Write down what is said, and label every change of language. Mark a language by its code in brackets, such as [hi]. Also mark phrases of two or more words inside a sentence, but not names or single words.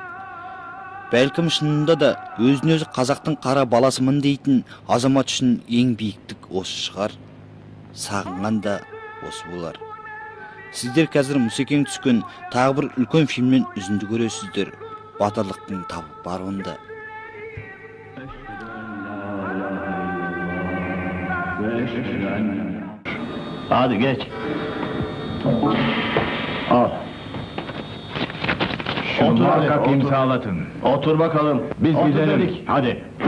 [kk] Бәлкім шынында да өзін өзі қазақтың қара баласымын дейтін азамат үшін ең биіктік осы шығар. Сағынған да осы болар. Сіздер қазір Мұсекең түскен тағы бір үлкен фильмнен үзінді көресіздер. Батырлықтың табы бар онда. [tr] Hadi geç. Al. Şunu muhakkak imzalatın. Otur bakalım. Biz gidelim. Hadi.